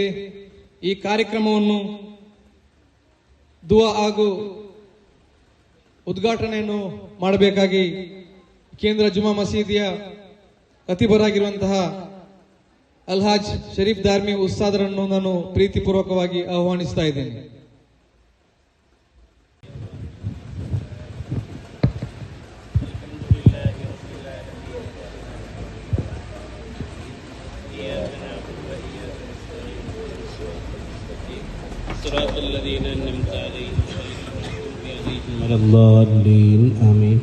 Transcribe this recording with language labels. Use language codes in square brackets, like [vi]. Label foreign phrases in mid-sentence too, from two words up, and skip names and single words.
[kn] ಈ ಕಾರ್ಯಕ್ರಮವನ್ನು ದುವಾ ಹಾಗೂ ಉದ್ಘಾಟನೆಯನ್ನು ಮಾಡಬೇಕಾಗಿ ಕೇಂದ್ರ ಜುಮಾ ಮಸೀದಿಯ ಖತೀಬರಾಗಿರುವಂತಹ ಅಲ್ಹಾಜ್ ಶರೀಫ್ ದಾರ್ಮಿ ಉಸ್ತಾದರನ್ನು ನಾನು ಪ್ರೀತಿಪೂರ್ವಕವಾಗಿ ಆಹ್ವಾನಿಸ್ತಾ ಇದ್ದೇನೆ. [ar] صراط الذين أنعمت عليهم غير المغضوب عليهم ولا الضالين آمين.